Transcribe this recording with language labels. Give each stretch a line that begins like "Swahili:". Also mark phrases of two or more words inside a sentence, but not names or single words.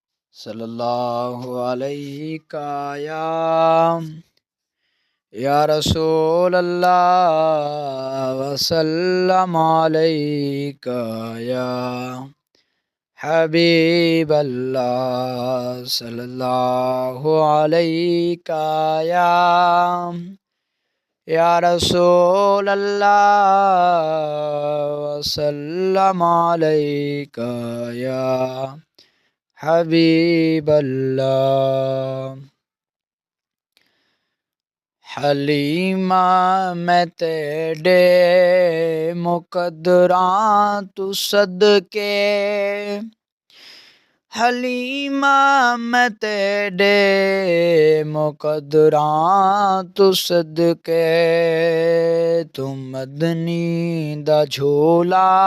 Arabic: صلى الله عليك يا رسول الله وسلم عليك يا حبيب الله صلى الله عليك يا رسول الله وسلم عليك يا حبيب الله.
Punjabi: حلیمہ میں تیرے مقدراں تو صدقے، حلیمہ میں تیرے مقدراں تو صدقے، تو مدنی دا جھولا